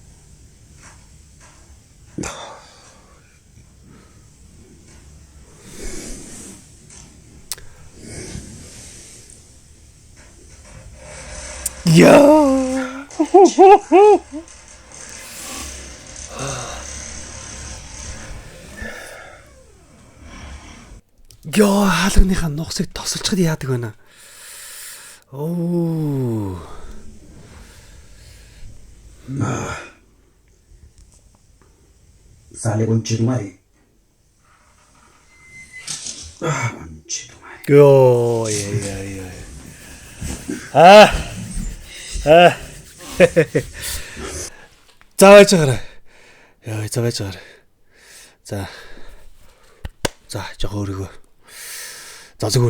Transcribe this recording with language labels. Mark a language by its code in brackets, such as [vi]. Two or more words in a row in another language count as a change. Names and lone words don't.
[mn] Яа. Яа, хаалганыхаа нухсыг тосолчод яадаг байна. Оо. [es] Sale con Chetumare. Chetumare. [mn] Йоо, яа. За байж байгаарай. Яа, за байж байгаарай. За. За, жоо өөрийгөө. За зүгээр.